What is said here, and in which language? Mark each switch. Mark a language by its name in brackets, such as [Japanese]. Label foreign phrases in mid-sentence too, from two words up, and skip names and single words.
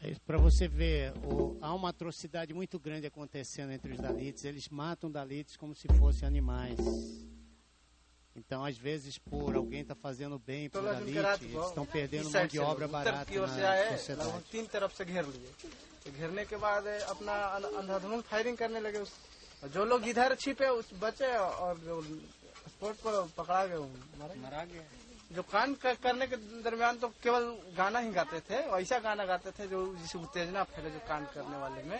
[Portuguese] para você ver, há uma atrocidade muito grande acontecendo entre os Dalits. Eles matam Dalits como se fossem animais. Então, às vezes, por alguém estar fazendo bem para o Dalit, eles estão perdendo mão de obra barata na sociedade. [Hindi] तीन तरफ से घेर लिए, घेरने के बाद अपना अंधाधुंध फायरिंग करने लगे। जो लोग इधर छिपे बचे और जो स्पॉट पर पकड़ा गए मरा गया। जो कांड करने के दरमियान तो केवल गाना ही गाते थे, ऐसा गाना गाते थे जो जिसे उत्तेजना फैले जो कांड करने वाले में।